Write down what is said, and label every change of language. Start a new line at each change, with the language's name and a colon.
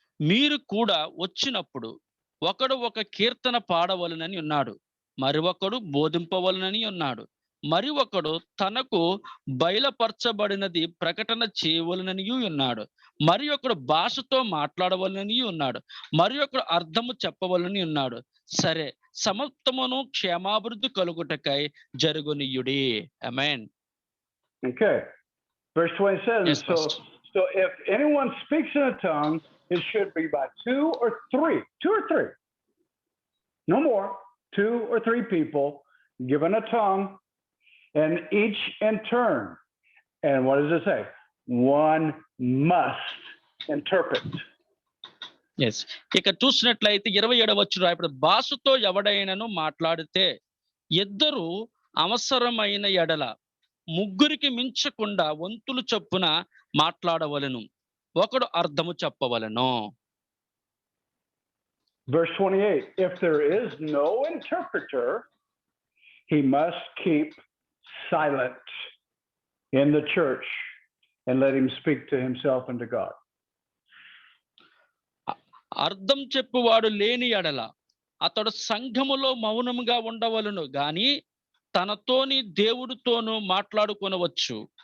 Telugu: మీరు కూడా వచ్చినప్పుడు ఒకడు ఒక కీర్తన పాడవలనని ఉన్నాడు, మరి ఒకడు బోధింపవలనని ఉన్నాడు, మరి ఒకడు తనకు బయలుపరచబడినది ప్రకటన చేయవలనని ఉన్నాడు, మరి ఒకడు భాషతో మాట్లాడవలనని ఉన్నాడు, మరి ఒకడు అర్థము చెప్పవలని ఉన్నాడు. సరే, సమస్తమును క్షేమాభివృద్ధి కలుగుటకై జరుగునియుడి. ఆమేన్.
English: Okay. Verse 27. Yes, Pastor. So if anyone speaks in a tongue, it should be by two or three. No more. 2 or 3 people given a tongue, and each in turn. And what does it say? One must interpret.
Telugu: Yes, ఇక చూసినట్లయితే 27వ వచనం ఇప్పుడు భాషతో ఎవడైనను మాట్లాడితే ఇద్దరు అవసరమైన ఎడల ముగ్గురికి మించకుండా వంతులు చొప్పున మాట్లాడవలెను, ఒకడు అర్థము చెప్పవలెను.
English: Verse 28, if there is no interpreter, he must keep silent in the church and let him speak to himself and to God.
Telugu: అర్థం చెప్పువాడు లేని ఎడల అతడు సంఘములో మౌనముగా ఉండవలెను గాని తనతోని దేవుడితోనూ మాట్లాడుకొనవచ్చు.